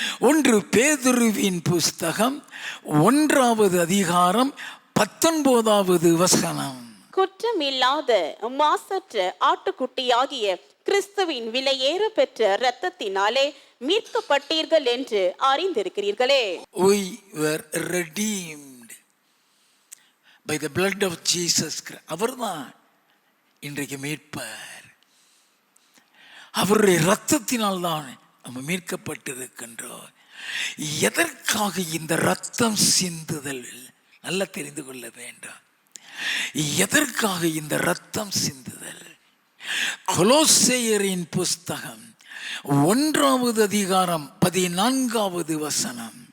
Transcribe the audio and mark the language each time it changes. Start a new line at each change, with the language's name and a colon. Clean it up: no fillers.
Tamil: 1 பேதுருவின் புஸ்தகம் 1வது அதிகாரம் 19வது வசனம். குற்றமில்லாத மாசற்ற ஆட்டுக்குட்டியாகிய கிறிஸ்துவின் விலையேற பெற்ற இரத்தத்தினாலே மீட்கப்பட்டீர்கள் என்று அறிந்திருக்கிறீர்களே.
English: We were redeemed by the blood of Jesus Christ.
Tamil: அவர்தான் இன்றைக்கு மீட்பர். அவருடைய இரத்தத்தினால் தான் நம்ம மீட்கப்பட்டிருக்கின்றோம். எதற்காக இந்த இரத்தம் சிந்துதல் நல்லா தெரிந்து கொள்ள வேண்டும். எதற்காக இந்த இரத்தம் சிந்துதல்? கொலோசேயரின் புஸ்தகம் 1வது அதிகாரம் 14வது வசனம்.